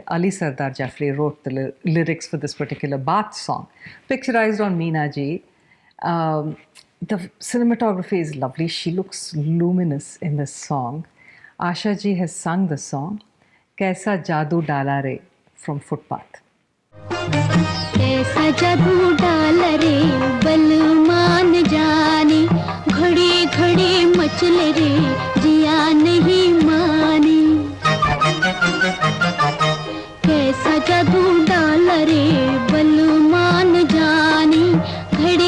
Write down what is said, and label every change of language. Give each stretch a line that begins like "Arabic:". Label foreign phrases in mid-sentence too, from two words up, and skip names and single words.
English: Ali Sardar Jafri wrote the lyrics for this particular bath song, picturized on Meena Ji. The cinematography is lovely. She looks luminous in this song. Asha Ji has sung the song, Kaisa Jadoo Dala Re, from Footpath.
Hindi: कैसा जादू डाल रे बलमान जाने घड़ी घड़ी मचले रे जिया नहीं माने कैसा जादू डाल रे बलमान जाने घड़ी